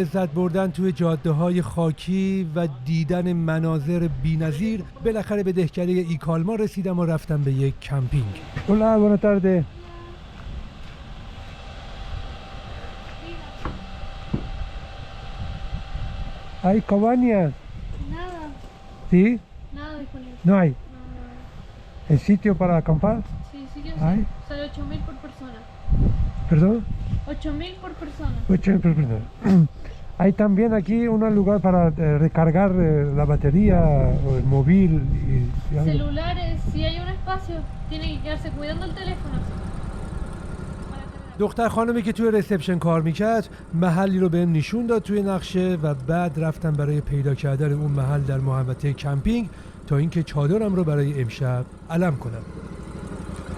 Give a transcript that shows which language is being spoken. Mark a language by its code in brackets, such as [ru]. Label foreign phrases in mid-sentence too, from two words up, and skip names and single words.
[fa] لذت بردن توی جاده‌های خاکی و دیدن مناظر بی‌نظیر، بالاخره به دهکده ایکالما رسیدم و رفتم به یک کمپینگ. [es] Hola, buenas tardes. ¿Hay cabañas? Nada, ¿Sí? nada disponible. No hay. No, no. ¿El sitio para acampar? Sí, sí que Ay. sí. Sale 8.000 por persona. ¿Perdón? 8.000 por persona. Perdón. Hay también aquí un lugar para recargar la batería o el móvil y algo. Celulares, si hay un espacio, tiene que quedarse cuidando el teléfono. [fa] دختر خانمی که توی ریسپشن کار میکرد محلی رو بهم نشون داد توی نقشه و بعد رفتم برای پیدا کردن اون محل در محوطه کمپینگ تا اینکه چادرم رو برای امشب علم کنم.